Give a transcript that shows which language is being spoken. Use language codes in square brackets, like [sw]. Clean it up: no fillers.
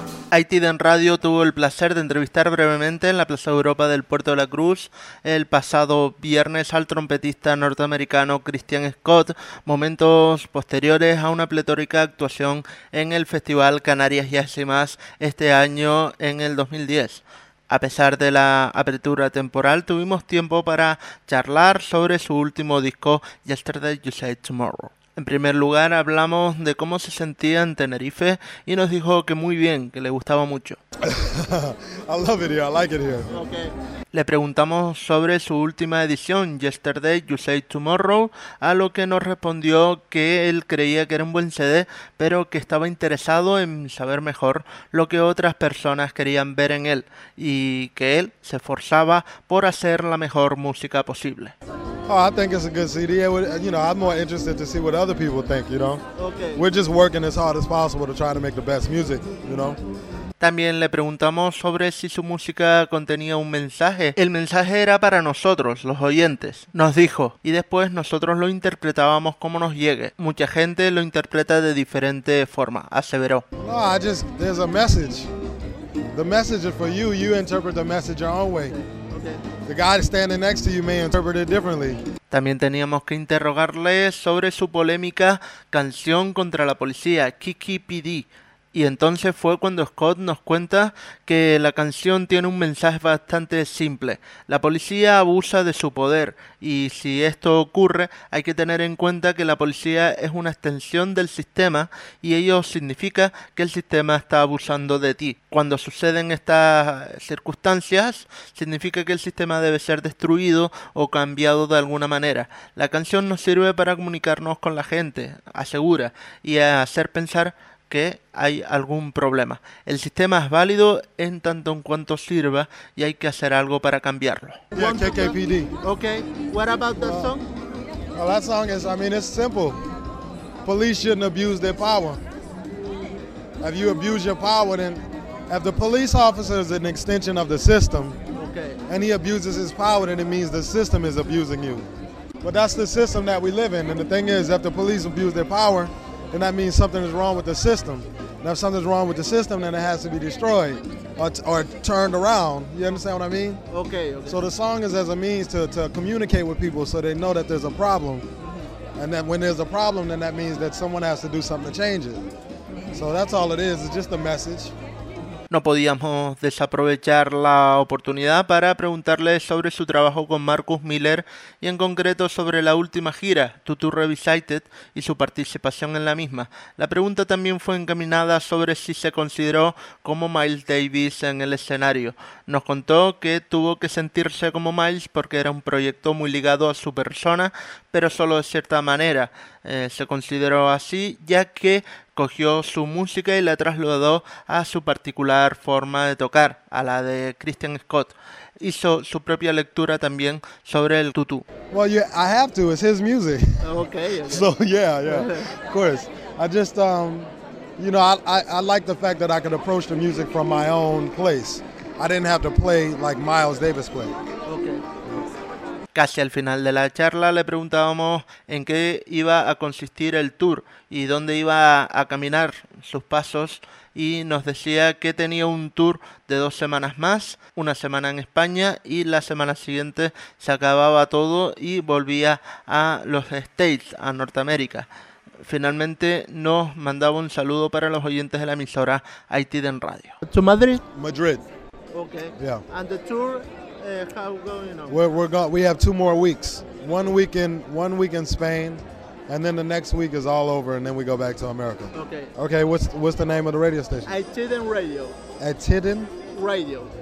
[es] Aitiden Radio tuvo el placer de entrevistar brevemente en la Plaza Europa del Puerto de la Cruz el pasado viernes al trompetista norteamericano Christian Scott, momentos posteriores a una pletórica actuación en el Festival Canarias Jazz y Más este año en el 2010. A pesar de la apertura temporal, tuvimos tiempo para charlar sobre su último disco, Yesterday You Said Tomorrow. En primer lugar, hablamos de cómo se sentía en Tenerife y nos dijo que muy bien, que le gustaba mucho. [en] I love it here, I like it here. Okay. [es] Le preguntamos sobre su última edición, Yesterday You Say Tomorrow, a lo que nos respondió que él creía que era un buen CD, pero que estaba interesado en saber mejor lo que otras personas querían ver en él y que él se esforzaba por hacer la mejor música posible. [en] Oh, I think it's a good CD. You know, I'm more interested to see what other people think, you know. Okay. We're just working as hard as possible to try to make the best music, you know. [es] También le preguntamos sobre si su música contenía un mensaje. El mensaje era para nosotros, los oyentes, nos dijo. Y después nosotros lo interpretábamos como nos llegue. Mucha gente lo interpreta de diferente forma, aseveró. No, there's a message. The message is for you. You interpret the message your own way. The guy standing next to you may interpret it differently. También teníamos que interrogarle sobre su polémica canción contra la policía, Kiki PD. Y entonces fue cuando Scott nos cuenta que la canción tiene un mensaje bastante simple. La policía abusa de su poder y si esto ocurre hay que tener en cuenta que la policía es una extensión del sistema y ello significa que el sistema está abusando de ti. Cuando suceden estas circunstancias significa que el sistema debe ser destruido o cambiado de alguna manera. La canción nos sirve para comunicarnos con la gente, asegura, y a hacer pensar que hay algún problema. El sistema es válido en tanto en cuanto sirva y hay que hacer algo para cambiarlo. [en] Yeah, KKPD. Okay. What about that song? Well, that song is, I mean, it's simple. Police shouldn't abuse their power. If you abuse your power, then if the police officer is an extension of the system, okay, and he abuses his power, then it means the system is abusing you. But that's the system that we live in, and the thing is, if the police abuse their power, then that means something is wrong with the system. And if something's wrong with the system, then it has to be destroyed or turned around. You understand what I mean? Okay. So the song is as a means to communicate with people so they know that there's a problem. And then when there's a problem, then that means that someone has to do something to change it. So that's all it is. It's just a message. [es] No podíamos desaprovechar la oportunidad para preguntarle sobre su trabajo con Marcus Miller y en concreto sobre la última gira, Tutu Revisited, y su participación en la misma. La pregunta también fue encaminada sobre si se consideró como Miles Davis en el escenario. Nos contó que tuvo que sentirse como Miles porque era un proyecto muy ligado a su persona, pero solo de cierta manera. Se consideró así ya que cogió su música y la trasladó a su particular forma de tocar, a la de Christian Scott. Hizo su propia lectura también sobre el tutú. [en] Well, yeah, I have to. It's his music. Okay. So, yeah, of course. I just, you know, I like the fact that I could approach the music from my own place. I didn't have to play like Miles Davis played. [es] Casi al final de la charla le preguntábamos en qué iba a consistir el tour y dónde iba a caminar sus pasos y nos decía que tenía un tour de 2 semanas más, una semana en España y la semana siguiente se acababa todo y volvía a los States, a Norteamérica. finalmente nos mandaba un saludo para los oyentes de la emisora Haití en Radio. [en] ¿To Madrid? Madrid. Okay. Yeah. And the tour, how going on? We have two more weeks. One week in Spain, and then the next week is all over, and then we go back to America. Okay. Okay, what's the name of the radio station? Atidin Radio. Atidin? Radio.